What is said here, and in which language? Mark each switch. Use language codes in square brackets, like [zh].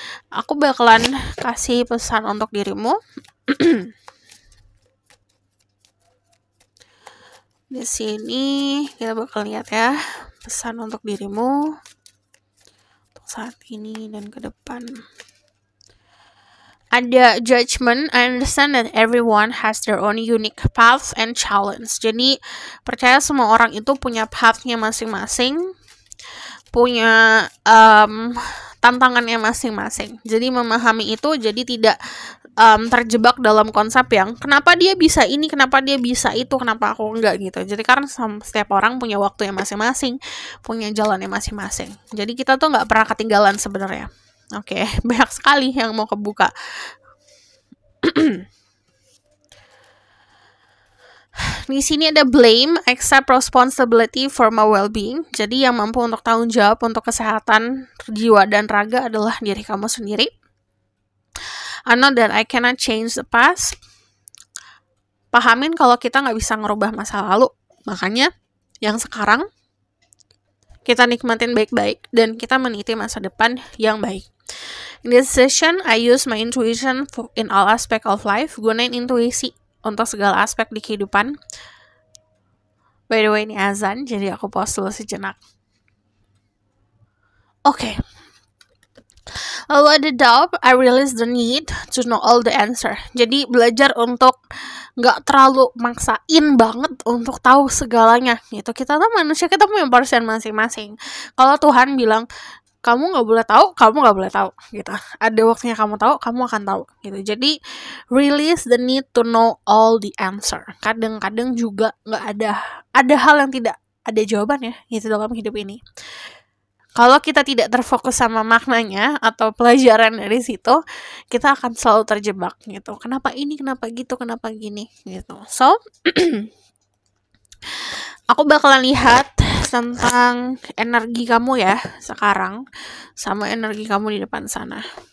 [id] Aku bakalan kasih pesan untuk dirimu. Di sini kita bakal lihat ya pesan untuk dirimu untuk saat ini dan ke depan. Ada judgment. [en] I understand that everyone has their own unique paths and challenge. [id] Jadi percaya semua orang itu punya pathnya masing-masing, punya tantangannya masing-masing. Jadi memahami itu, jadi tidak terjebak dalam konsep yang kenapa dia bisa ini, kenapa dia bisa itu, kenapa aku enggak gitu. Jadi karena setiap orang punya waktunya masing-masing, punya jalannya masing-masing. Jadi kita tuh nggak pernah ketinggalan sebenarnya. Oke, banyak sekali yang mau kebuka. Di sini ada [en] blame, accept responsibility for my well-being. [id] Jadi yang mampu untuk tanggung jawab untuk kesehatan jiwa dan raga adalah diri kamu sendiri. [en] I know that I cannot change the past. [id] Pahamin kalau kita nggak bisa ngerubah masa lalu. Makanya yang sekarang kita nikmatin baik-baik dan kita meniti masa depan yang baik. [en] In this session, I use my intuition in all aspect of life. [id] Gunain intuisi untuk segala aspek di kehidupan. [en] By the way, [id] ini azan, jadi aku pause dulu sejenak. Oke. Lalu ada [en] doubt, I realize the need to know all the answer. [id] Jadi belajar untuk nggak terlalu maksain banget untuk tahu segalanya gitu. Kita tuh manusia, kita punya portion masing-masing. Kalau Tuhan bilang kamu nggak boleh tahu, kamu nggak boleh tahu gitu. Ada waktunya kamu tahu, kamu akan tahu gitu. Jadi [en] release the need to know all the answer. [id] Kadang-kadang juga nggak ada hal yang tidak ada jawabannya gitu dalam hidup ini. Kalau kita tidak terfokus sama maknanya atau pelajaran dari situ, kita akan selalu terjebak gitu. Kenapa ini, kenapa gitu, kenapa gini gitu. So, aku bakalan lihat tentang energi kamu ya sekarang sama energi kamu di depan sana.